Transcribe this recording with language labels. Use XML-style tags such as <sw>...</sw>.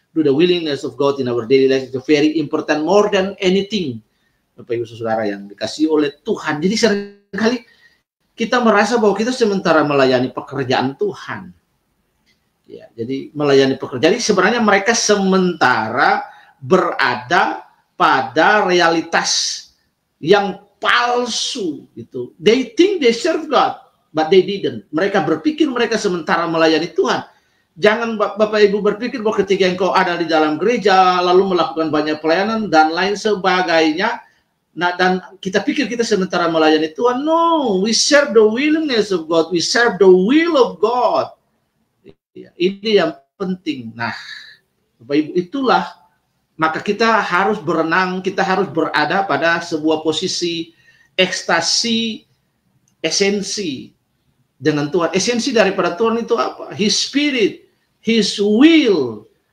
<en>Do the willingness of God in our daily life is very important, more than anything.</en> <id>Bapak Ibu Saudara yang dikasihi oleh Tuhan. Jadi seringkali kita merasa bahwa kita sementara melayani pekerjaan Tuhan. Ya, jadi melayani pekerjaan. Jadi sebenarnya mereka sementara berada pada realitas yang palsu gitu.</id> <en>They think they serve God, but they didn't.</en> <id>Mereka berpikir mereka sementara melayani Tuhan. Jangan Bapak Ibu berpikir bahwa ketika engkau ada di dalam gereja lalu melakukan banyak pelayanan dan lain sebagainya, nah, dan kita pikir kita sementara melayani Tuhan.</id> <en>No, we serve the willingness of God, we serve the will of God.</en> <id>Ini yang penting. Nah, Bapak Ibu, itulah, maka kita harus berenang, kita harus berada pada sebuah posisi ekstasi esensi dengan Tuhan. Esensi daripada Tuhan itu apa?</id> <en>His Spirit, His will.</en>